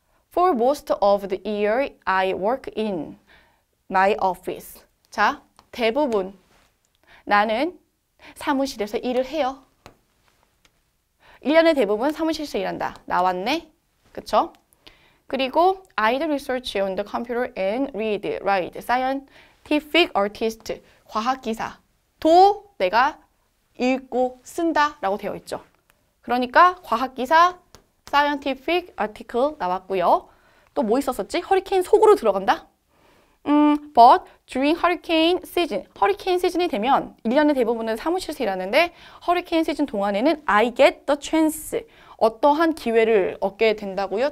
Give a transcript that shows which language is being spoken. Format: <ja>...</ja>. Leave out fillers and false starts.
<en>For most of the year I work in my office.</en> <ko>자, 대부분 나는 사무실에서 일을 해요. 1년의 대부분 사무실에서 일한다. 나왔네. 그쵸?</ko> <en>그리고 I do research on the computer and read, write, scientific artist, 과학기사.</en> <ko>도 내가 읽고 쓴다 라고 되어 있죠. 그러니까 과학기사 scientific article 나왔고요. 또 뭐 있었었지? 허리케인 속으로 들어간다?</ko> <en>But during hurricane season,</en> <ko>허리케인 시즌이 되면 1년의 대부분은 사무실에서 일하는데 허리케인 시즌 동안에는</ko> <en>I get the chance,</en> <ko>어떠한 기회를 얻게 된다고요?</ko>